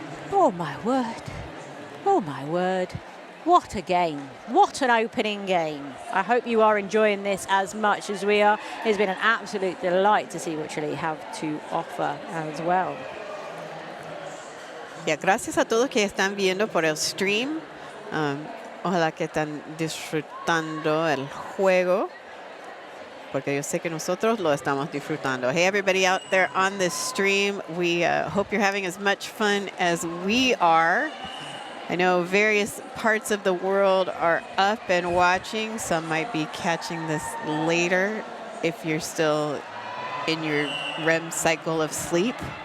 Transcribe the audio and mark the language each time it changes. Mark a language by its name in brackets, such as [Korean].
[English] Oh my word. Oh my word. What a game. What an opening game. I hope you are enjoying this as much as we are. It's been an absolute delight to see what Chile have to offer as well. [Spanish] Gracias a todos que están viendo por el stream. Ojalá que están disfrutando el juego, porque yo sé que nosotros lo estamos disfrutando. [English] Hey, everybody out there on this stream, we hope you're having as much fun as we are. I know various parts of the world are up and watching. Some might be catching this later if you're still in your REM cycle of sleep.